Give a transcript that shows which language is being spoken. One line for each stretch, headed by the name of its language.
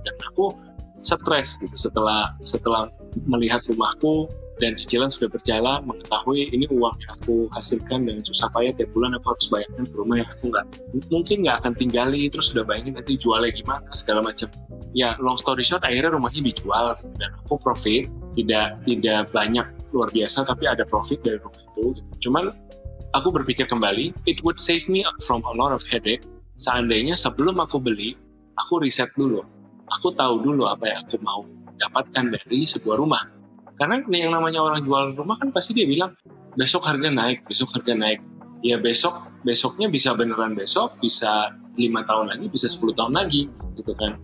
Indonesian: Dan aku stres gitu setelah melihat rumahku, dan cicilan sudah berjalan, mengetahui ini uang yang aku hasilkan dengan susah payah tiap bulan aku harus bayarkan ke rumah yang aku mungkin nggak akan tinggali, terus sudah bayangin nanti jualnya gimana, segala macam. Ya, long story short, akhirnya rumahnya dijual dan aku profit, tidak banyak luar biasa, tapi ada profit dari rumah itu. Cuman aku berpikir kembali,
English: it would save me from a lot of headache.
Indonesian: Seandainya sebelum aku beli, aku riset dulu, aku tahu dulu apa yang aku mau dapatkan dari sebuah rumah. Karena yang namanya orang jual rumah kan pasti dia bilang besok harga naik. Ya besoknya bisa beneran besok, bisa 5 tahun lagi, bisa 10 tahun lagi gitu kan.